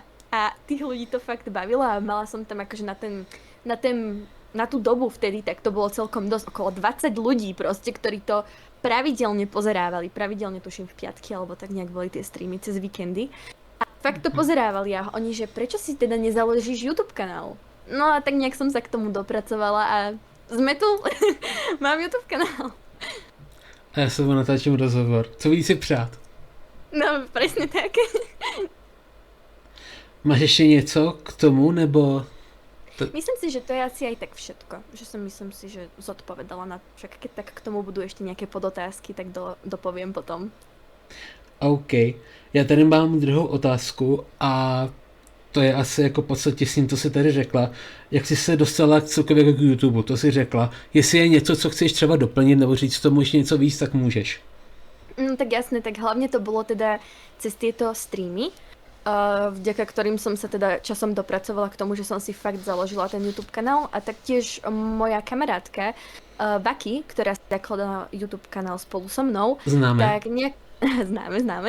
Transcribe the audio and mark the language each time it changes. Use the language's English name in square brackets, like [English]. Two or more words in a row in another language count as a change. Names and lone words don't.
[Slovak] A tých ľudí to fakt bavilo a mala som tam akože na tú dobu vtedy, tak to bolo celkom dosť, okolo 20 ľudí proste, ktorí to pravidelne pozerávali. Pravidelne tuším v piatky alebo tak nejak boli tie streamy cez víkendy. A fakt to pozerávali a oni, že prečo si teda nezaložíš YouTube kanál? No a tak nejak som sa k tomu dopracovala a sme tu, mám YouTube kanál. [Czech] A já se vám natáčím rozhovor. Co víc si přát? [Slovak] No, presne tak. [Czech] Máš ještě něco k tomu, nebo... [Slovak] Myslím si, že to je asi aj tak všetko. Myslím si, že zodpovedala na... Však keď tak k tomu budú ešte nejaké podotázky, tak dopoviem potom. OK. [Czech] Já tady mám druhou otázku a to je asi jako v podstatě s tím, co jsi tady řekla. Jak jsi se dostala celkově k YouTube, to si řekla. Jestli je něco, co chceš třeba doplnit nebo říct tomu ještě něco víc, tak můžeš. [Slovak] Tak jasné, tak hlavne to bolo teda cez tieto streamy, vďaka ktorým som sa teda časom dopracovala k tomu, že som si fakt založila ten YouTube kanál a taktiež moja kamarátka Vaki, ktorá si zakladala YouTube kanál spolu so mnou, Známe. tak nejak Známe.